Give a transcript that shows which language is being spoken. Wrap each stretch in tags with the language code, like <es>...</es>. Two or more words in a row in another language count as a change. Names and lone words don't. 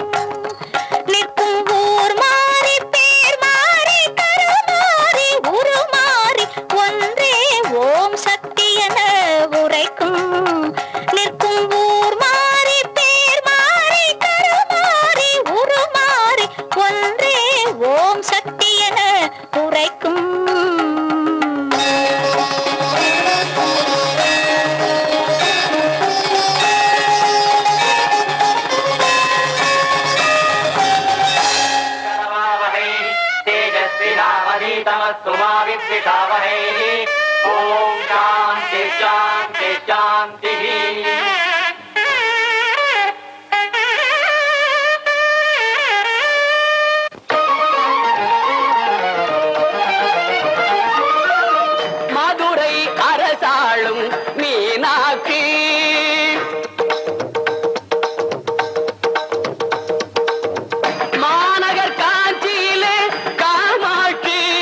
<ta>நிற்கும் ஊர் மாறி, பேர் மாறி, கருமாறி, உருமாறி ஒன்றே ஓம் சக்தி என உரைக்கும். நிற்கும் ஊர் மாறி, பேர் மாறி, கருமாறி, உருமாறி ஒன்றே ஓம் சக்தி என உரைக்கும்.</ta> <sa>तेजस्विनावधीतमस्तु मा विद्विषावहैः। ॐ शान्ति शान्ति शान्तिः।</sa> <ta>மதுரை அரசாளும் மீனாட்சி மாநகர் காஞ்சியிலே காமாட்சி.</ta>